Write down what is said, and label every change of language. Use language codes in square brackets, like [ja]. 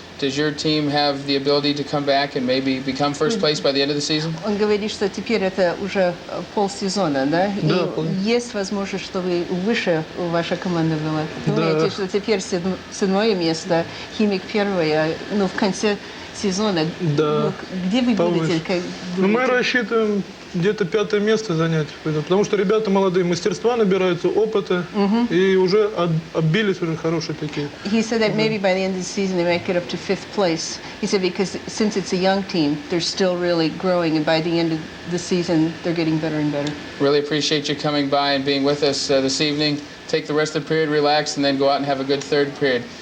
[en] Does your team have the ability to come back and maybe become first place by the end of the season? [ru] Он говорит, что теперь это уже полсезона, да? Да, И есть возможность, что вы выше ваша команда была. Думаете, что теперь 7-е место, Химик 1-е, но в конце сезона, Да. где вы будете? Ну, мы рассчитываем где-то 5-е место занять, потому что ребята молодые, мастерства набираются, опыта, и уже отбились уже хорошие такие. [en] He said that maybe by the end of the season they might get up to 5th place. He said because since it's a young team, they're still really growing, and by the end of the season, they're getting better and better. Really appreciate you coming by and being with us this evening. Take the rest of the period, relax, and then go out and have a good 3rd period.